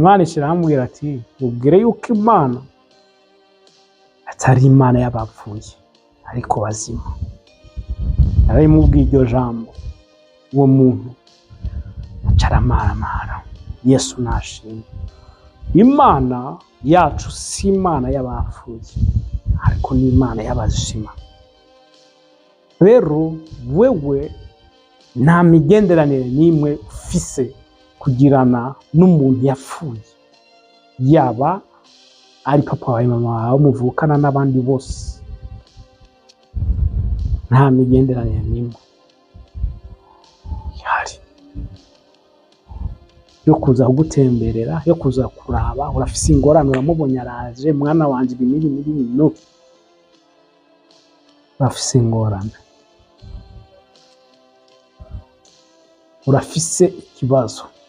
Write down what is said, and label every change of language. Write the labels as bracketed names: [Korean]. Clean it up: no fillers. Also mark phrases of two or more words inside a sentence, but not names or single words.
[Rundi] Imana ishirambwira ati ubwire yuko Imana atari Imana y'abapfuye ariko bazima. Narabimubwiye iryo jambo, uwo muntu acaramaramara. Yesu nashimwe. Imana yacu si Imana y'abapfuye ariko ni Imana y'abazima. Rero wewe nta migenderanire n'imwe ufise kugirana n'umuntu yapfuye, yaba ari papa wawe, mama wawe, muvukana n'abandi bose. Nta migenderanire n'imwe ihari yo kuza kugutemberera, yo kuza kuraba urafise ingorane, uramubonye araje mwana wanje ibi no urafise ingorane, urafise ikibazo.